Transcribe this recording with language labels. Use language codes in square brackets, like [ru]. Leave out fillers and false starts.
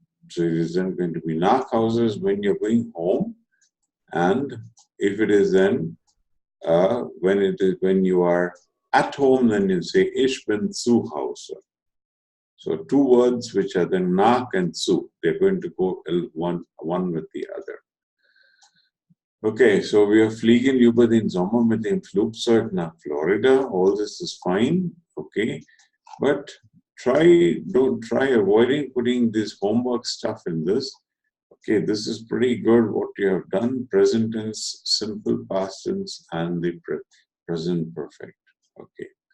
[en] So it is then going to be [de] nach Hause [en] is when you're going home, and if it is then when you are at home, then you say [de] ich bin zu Hause. [en] So two words which are then nach and zu, they're going to go one with the other. Okay, so we are [de] fliegen über den Sommer mit dem Flugzeug nach Florida. [en] All this is fine, okay, but don't try avoiding putting this homework stuff in this. Okay, this is pretty good what you have done. Present tense, simple past tense, and the present perfect. Okay.